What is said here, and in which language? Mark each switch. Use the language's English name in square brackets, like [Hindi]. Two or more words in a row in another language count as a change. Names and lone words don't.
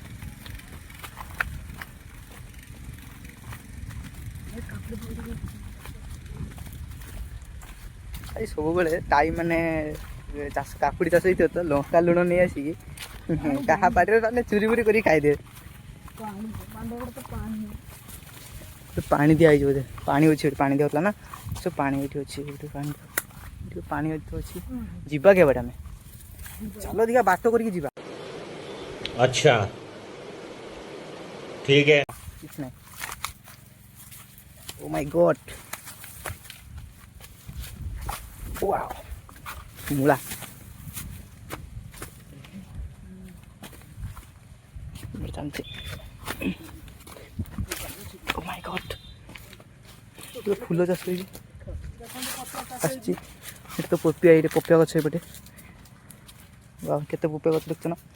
[Odia] ଭାଇ ସବୁବେଳେ ଟାଇମ୍ ମାନେ ଚାଷ କାକୁଡ଼ି ଚାଷ ହେଇଥିବ ତ ଲଙ୍କା ଲୁଣ ନେଇ ଆସିକି କାହା ପାଟିରେ ମାନେ ଚୁରି ବୁରି କରିକି ଖାଇଦିଏ ପାଣି ଦିଆହେଇଛି ବୋଧେ ପାଣି ଅଛି ଏଠି ପାଣି ଦିଆହେଉଥିଲା ନା ସବୁ ପାଣି ଏଇଠି ଅଛି ଏଠି ପାଣି ଏଠି ଅଛି ଯିବା କେବେ ଆମେ ଚାଲ ଦେଖିବା ବାଟ କରିକି ଯିବା [Hindi] अच्छा ठीक है [Odia] କିଛି ନାହିଁ [English] oh my god wow [Odia] ମୂଳା ଚାଲିଛି [English] oh my god [Odia] ଫୁଲ ଚାଷ ହେଇଛି ଆସିଛି ଏଠି ତ ପପିଆ ଏଇଠି ପପିଆ ଗଛ ଏପଟେ କେତେ ପପିଆ ଗଛ ଦେଖୁଛ ନା